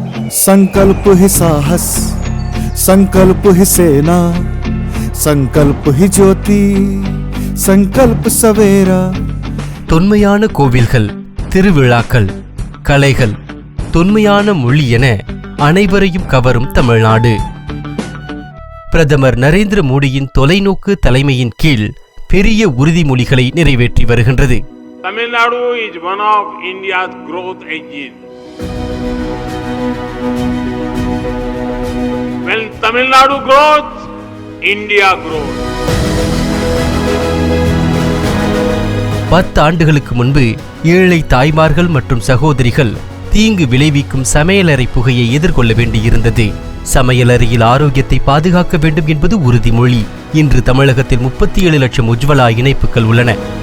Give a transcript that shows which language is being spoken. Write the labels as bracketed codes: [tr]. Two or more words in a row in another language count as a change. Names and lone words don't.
[hi] संकल्प ही साहस, संकल्प ही सेना, संकल्प ही ज्योति, संकल्प सवेरा. [ta] தொன்மையான கோவில்கள், திருவிழாக்கள், கலைகள், தொன்மையான மொழி என அனைவரையும் கவரும் தமிழ்நாடு. பிரதமர் நரேந்திர மோடியின் தொலைநோக்கு தலைமையின் கீழ் பெரிய உறுதிமொழிகளை நிறைவேற்றி வருகின்றது. [en] தமிழ்நாடு is one of India's growth engines. When Tamil Nadu grows, India grows. [ta] 10 ஆண்டுகளுக்கு முன்பு ஏழை தாய்மார்கள் மற்றும் சகோதரிகள் தீங்கு விளைவிக்கும் சமையலறை புகையை எதிர்கொள்ள வேண்டியிருந்தது. சமையலறையில் ஆரோக்கியத்தை பாதுகாக்க வேண்டும் என்பது உறுதிமொழி. இன்று தமிழகத்தில் 37 லட்சம் உஜ்வலா இணைப்புகள் உள்ளன.